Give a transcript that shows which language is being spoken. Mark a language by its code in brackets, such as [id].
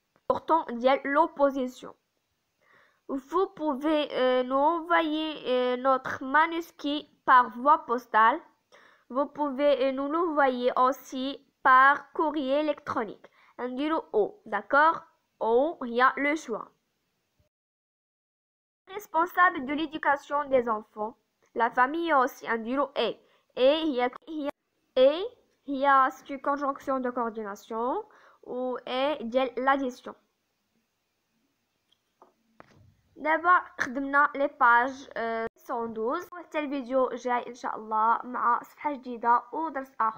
[fr] Pourtant, il y a l'opposition. Vous pouvez nous envoyer notre manuscrit par voie postale. Vous pouvez nous l'envoyer aussi par courrier électronique. O, d'accord? O, il y a le choix. Responsable de l'éducation des enfants, [ar] لا فامي [fr] aussi [ar] نديرو اي. هي c'est une conjonction de coordination و اي ديال l'addition. دابا خدمنا لي باج 112 وحتى الفيديو جاي ان شاء الله مع صفحه جديده ودرس اخر.